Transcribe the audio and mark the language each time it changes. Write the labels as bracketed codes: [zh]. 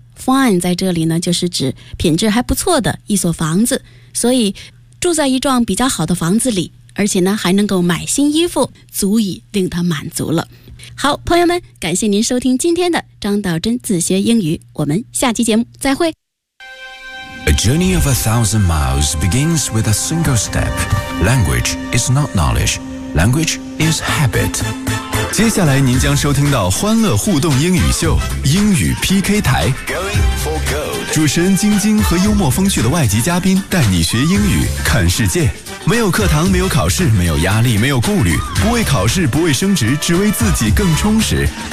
[zh] Fine 在这里呢就是指品质还不错的一所房子，所以住在一幢比较好的房子里，而且呢还能够买新衣服，足以令他满足了。好，朋友们，感谢您收听今天的张道真自学英语，我们下期节目再会。 [en] A journey of 1,000 miles begins with a single step. Language is not knowledge. Language is habit. [zh] 接下来您将收听到欢乐互动英语秀，英语 PK 台。 [en] Going for gold. [zh] 主持人晶晶和幽默风趣的外籍嘉宾带你学英语看世界。没有课堂，没有考试，没有压力，没有顾虑，不为考试，不为升职，只为自己更充实。